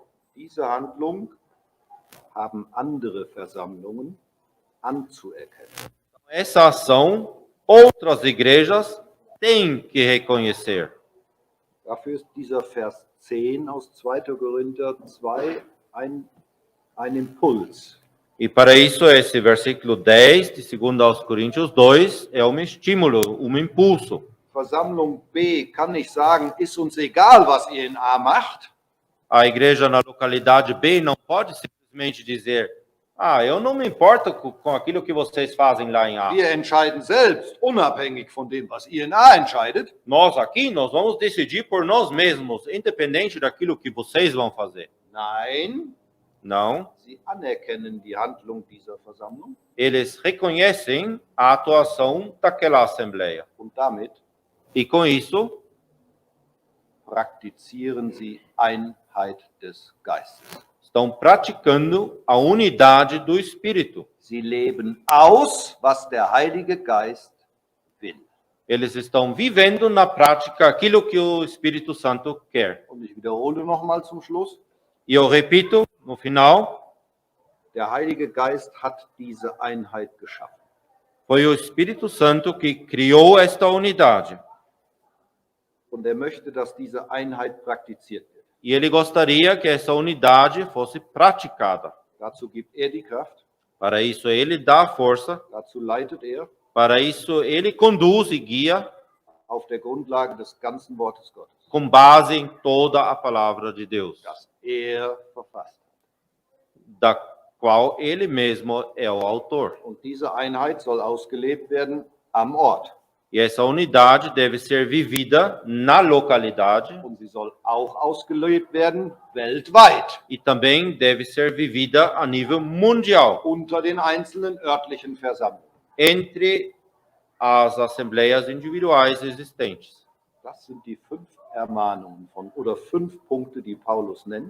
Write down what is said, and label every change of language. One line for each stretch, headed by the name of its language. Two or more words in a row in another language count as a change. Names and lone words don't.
German: diese Handlung haben andere Versammlungen anzuerkennen.
Portuguese: Essa ação, outras igrejas têm que reconhecer.
German: Dafür ist dieser Vers 10 aus 2. Korinther 2 ein Impuls.
Portuguese: E para isso, esse versículo 10 de 2 aos Coríntios 2 é um estímulo, um impulso.
German: Versammlung B kann nicht sagen, ist uns egal, was ihr in A macht.
Portuguese: A igreja na localidade B não pode simplesmente dizer: eu não me importo com aquilo que vocês fazem lá em A.
German: Wir entscheiden selbst, unabhängig von dem, was ihr in A entscheidet.
Portuguese: Nós aqui, nós vamos decidir por nós mesmos, independente daquilo que vocês vão fazer.
German: Nein,
Portuguese: Não,
German: sie anerkennen die Handlung dieser Versammlung
Portuguese: eles reconhecem a atuação daquela assembleia.
German: und damit
Portuguese: E com isso,
German: praktizieren sie Einheit des Geistes.
Portuguese: estão praticando a unidade do Espírito.
German: Sie leben aus, was der Heilige Geist will.
Portuguese: Eles estão vivendo na prática aquilo que o Espírito Santo quer.
German: Und ich wiederhole nochmal zum Schluss.
Portuguese: E eu repito, no final,
German: Der Heilige Geist hat diese Einheit geschaffen.
Portuguese: foi o Espírito Santo que criou esta unidade.
German: Und er möchte, dass diese Einheit praktiziert wird.
Portuguese: E ele gostaria que essa unidade fosse praticada.
German: Dazu gibt er die Kraft,
Portuguese: Para isso, ele dá a força.
German: dazu leitet er
Portuguese: Para isso, ele conduz e guia
German: auf der Grundlage des ganzen Wortes Gottes,
Portuguese: com base em toda a palavra de Deus,
German: das er verfasst hat.
Portuguese: da qual ele mesmo é o autor.
German: Und diese Einheit soll ausgelebt werden am Ort.
Portuguese: E essa unidade deve ser vivida na localidade
German: Und sie soll auch ausgelebt werden weltweit,
Portuguese: e também deve ser vivida a nível mundial,
German: unter den einzelnen örtlichen Versammlungen.
Portuguese: entre as assembleias individuais existentes.
German: Das sind die 5 Ermahnungen oder 5 Punkte, die Paulus nennt,